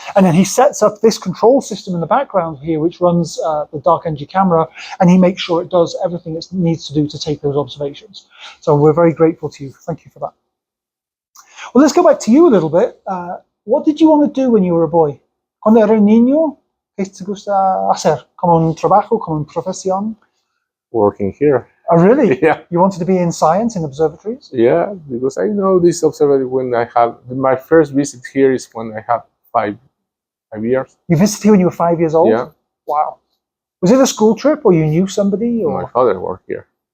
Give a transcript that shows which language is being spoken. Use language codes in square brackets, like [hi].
[en] And then he sets up this control system in the background here, which runs the dark energy camera, and he makes sure it does everything it needs to do to take those observations. So we're very grateful to you. Thank you for that. Well, let's go back to you a little bit. What did you want to do when you were a boy? [es] Cuando era niño, ¿qué te gusta hacer? ¿Como un trabajo, como una profesión? [en] Working here. Oh, really? Yeah. You wanted to be in science, in observatories? Yeah, because I know this observatory when I have my first visit here is when I have 5 years. You visited here when you were 5 years old? Yeah. Wow. Was it a school trip, or you knew somebody? Or? My father worked here.